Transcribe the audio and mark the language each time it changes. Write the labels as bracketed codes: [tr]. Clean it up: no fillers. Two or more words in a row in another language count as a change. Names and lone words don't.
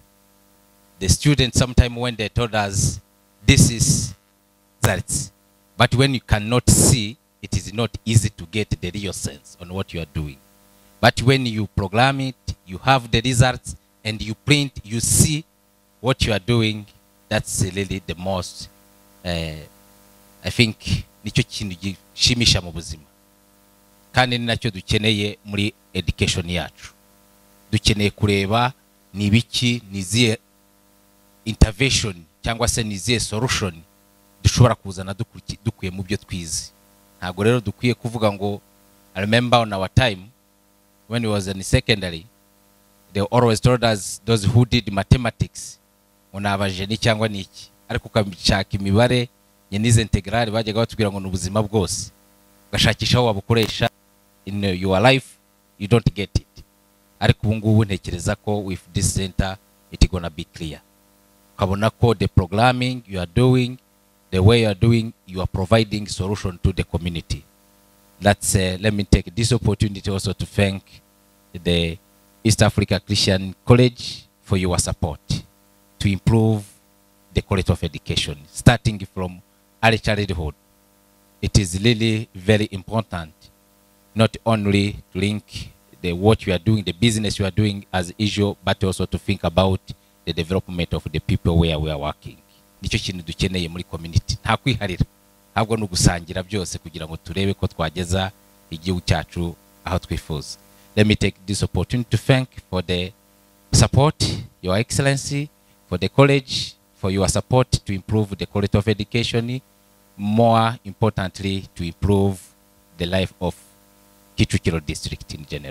[en] The students, sometime when they told us, this is results, But when you cannot see, it is not easy to get the real sense on what you are doing. But when you program it, you have the results, and you print, you see what you are doing, that's really the most, I think, [rw] nicho kintu gishimisha mu buzima. Kandi ni nacyo dukeneye muri education yacu. Dukeneye kureba ni biki, niziye intervention, cyangwa se niziye solution dushobora kuzana dukuye mu byo twize. Ntabwo rero dukwiye kuvuga ngo, [en] I remember on our time, when we was in secondary, they always told us, those who did mathematics, [rw] unabajeni cyangwa niki, ariko ukabishaka imibare nyenize integral bajyaga batubwira ngo n'ubuzima bwose, ugashakisha aho wabukoresha [en] in your life, you don't get it. [rw] Ariko ubu ngubu ntekereza ko [en] with this center it gonna be clear. [rw] Ukabona ko [en] the programming you are doing, the way you are doing, you are providing solution to the community. That's let me take this opportunity also to thank the East Africa Christian College for your support to improve the quality of education, starting from early childhood. It is really very important, not only to link the what you are doing, the business you are doing as usual, but also to think about the development of the people where we are working. [rw] Nicyo kintu dukeneye muri community. Nta kwiharira, ahubwo no gusangira byose kugira ngo turebe ko twageza igihugu cyacu aho twifuza. [en] Let me take this opportunity to thank for the support, Your Excellency, for the college, for your support to improve the quality of education, more importantly, to improve the life of Kicukiro district in general.